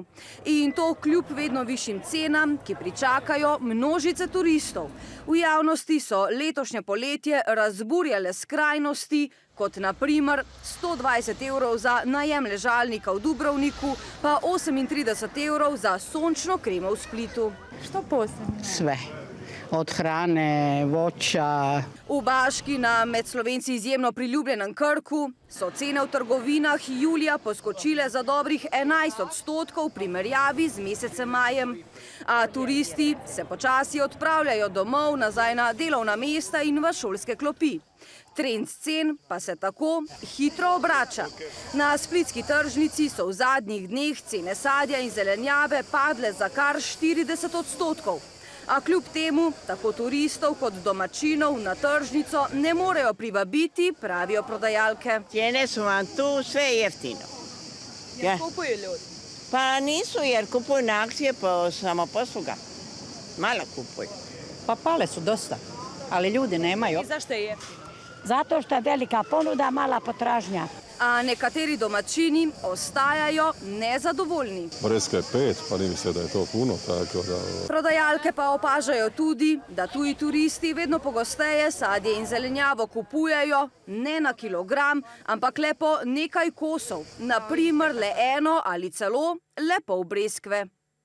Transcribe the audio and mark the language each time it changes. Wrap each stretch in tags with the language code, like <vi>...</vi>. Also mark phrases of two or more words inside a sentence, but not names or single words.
<sl>In to kljub vedno višjim cenam, ki pričakajo množice turistov. V javnosti so letošnje poletje razburjale skrajnosti, kot na primer 120 € za najem ležalnika v Dubrovniku, pa 38 € za sončno kremo v Splitu.</sl> <hr>Što posebno? Sve. Od hrane, voća.</hr> <sl>V Baški na med Slovenci izjemno priljubljenem Krku so cene v trgovinah julija poskočile za dobrih 11% v primerjavi z mesecem majem. A turisti se počasi odpravljajo domov, nazaj na delovna mesta in v šolske klopi. Trend cen pa se tako hitro obrača. Na splitski tržnici so v zadnjih dneh cene sadja in zelenjave padle za kar 40%. A kljub temu, tako turistov kot domačinov na tržnico ne morejo privabiti, pravijo prodajalke.</sl> <hr>Cijene su vam tu sve jeftino. Jer kupuju ljudi? Pa nisu, jer kupuju na akcije po samoposluga. Malo kupuju. Pa pale su dosta, ali ljudi nemaju. I zašto je jeftino? Zato što je velika ponuda, mala potražnja.</hr> <sl>A nekateri domačini ostajajo nezadovoljni.</sl> <hr>Breskve je 5, pa ni mi se, da je to puno, tako da...</hr> <sl>Prodajalke pa opažajo tudi, da tuji turisti vedno pogosteje sadje in zelenjavo kupujejo ne na kilogram, ampak le po nekaj kosov, na primer le eno ali celo le pol breskve.</sl>